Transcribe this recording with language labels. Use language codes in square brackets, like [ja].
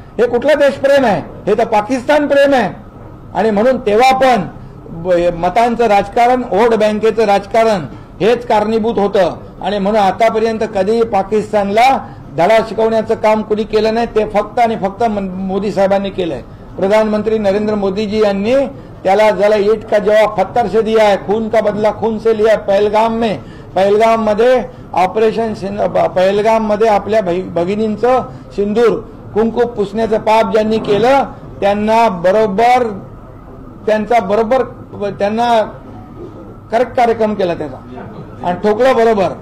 [mr] हे कुठलं देशप्रेम आहे? हे तर पाकिस्तान प्रेम आहे. आणि म्हणून तेव्हा पण मतांचं राजकारण, वोट बँकेचं राजकारण हेच कारणीभूत होतं आणि म्हणून आतापर्यंत कधीही पाकिस्तानला धडा शिकवण्याचं काम कुणी केलं नाही. ते फक्त आणि फक्त मोदी साहेबांनी केलंय. प्रधानमंत्री नरेंद्र मोदीजी यांनी त्याला [hi] ईट का जवाब पत्थर से दिया है, खून का बदला खून से लिया है. पहलगाम में [mr] पहलगाम मध्ये ऑपरेशन पहलगाम मध्ये आपल्या भगिनींचं सिंदूर कुंकू पुसण्याचं पाप ज्यांनी केलं त्यांना करेक्ट कार्यक्रम केला त्याचा आणि ठोकलं बरोबर.